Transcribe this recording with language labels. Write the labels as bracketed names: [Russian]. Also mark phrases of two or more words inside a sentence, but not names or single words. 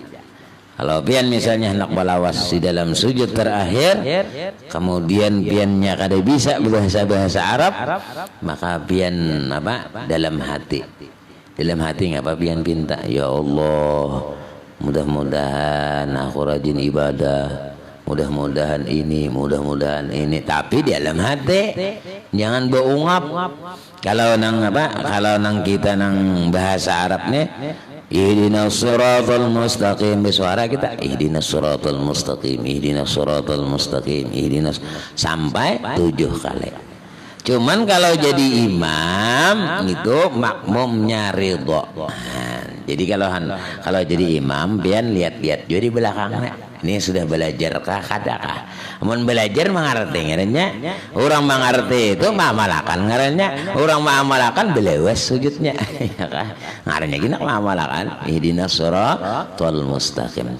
[Banjar] Kalau pian misalnya hendak balawas di dalam sujud terakhir kemudian piannya kada bisa bahasa Arab maka pian apa dalam hati ngapa pian pinta ya Allah mudah-mudahan aku rajin ibadah, mudah-mudahan ini, tapi di dalam hati jangan beungap. Kalau nang apa? Kalau nang kita nang bahasa Arabnya [Arabic] اهدنا الصراط المستقيم, [Banjar] suara kita [Arabic] اهدنا الصراط المستقيم اهدنا الصراط المستقيم, ihdinas [Banjar] sampai 7 kali. Cuman kalau jadi imam itu makmumnya ridha. Jadi kalau jadi imam pian lihat-lihat jadi belakangnya. ini sudah belajar kah kadakah mun belajar mengerti ngarannya urang mengerti itu mamalakan ngarannya urang mamalakan belewas sujudnya ya kah ngarannya gina mamalakan [Arabic] اهدنا الصراط المستقيم.